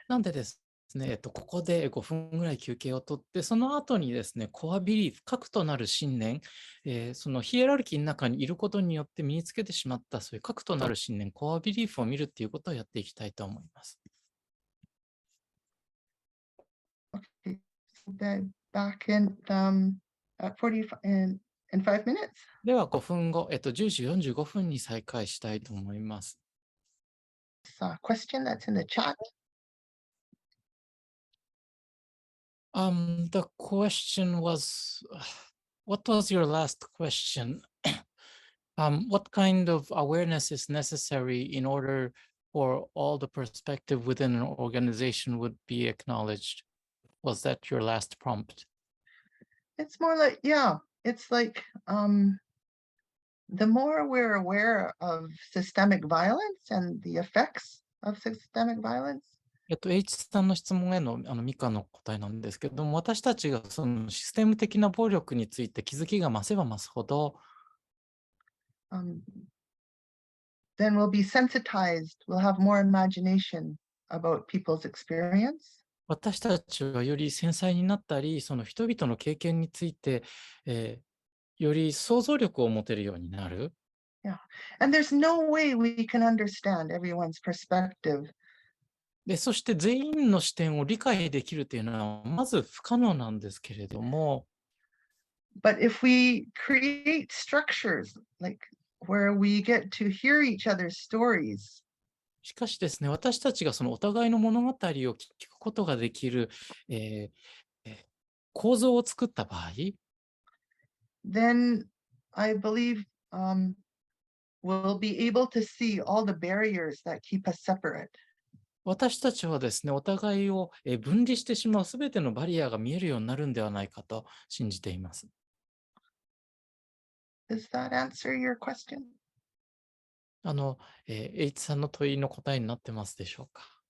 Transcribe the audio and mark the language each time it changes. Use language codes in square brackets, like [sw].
[ja] なんでですね、ここで5分ぐらい休憩をとって、その後にですね、コアビリーフ、核となる信念、そのヒエラルキーの中にいることによって身につけてしまった、そういう核となる信念、コアビリーフを見るっていうことをやっていきたいと思います。 [en] Okay, so back in at 45 in 5 minutes. [ja] では5分後、10時45分に再開したいと思います。 [en] Question that's in the chat. The question was, what was your last question? What kind of awareness is necessary in order for all the perspective within an organization would be acknowledged? Was that your last prompt? It's more like, it's like the more we're aware of systemic violence and the effects of systemic violence? [ja] H さんの質問へのミカの答えなんですけれども、私たちがそのシステム的な暴力について気づきが増せば増すほど、 [en] then we'll be sensitized, we'll have more imagination about people's experience. [ja] 私たちはより繊細になったり、その人々の経験について、より想像力を持てるようになる。 [en] Yeah. And there's no way we can understand everyone's perspective. [ja] で、そして全員の視点を理解できるというのはまず不可能なんですけれども、 [en] But if we create structures like where we get to hear each other's stories, [ja] しかしですね、私たちがそのお互いの物語を聞くことができる、構造を作った場合、 [en] then I believe we'll be able to see all the barriers that keep us separate. [ja] 私たちはですね、お互いを分離してしまうすべてのバリアが見えるようになるんではないかと信じています。 [en] Does that answer your question? [ja] H さんの問いの答えになってますでしょうか。